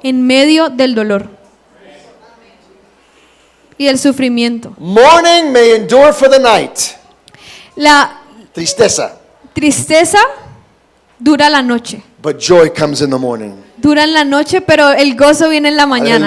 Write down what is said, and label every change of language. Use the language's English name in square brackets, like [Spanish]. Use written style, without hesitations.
[Spanish] en medio del dolor y del sufrimiento. [English] Mourning may endure for the night. [Spanish] La Tristeza. tristeza dura la noche, [English] But joy comes in the morning. [Spanish] dura en la noche, pero el gozo viene en la mañana.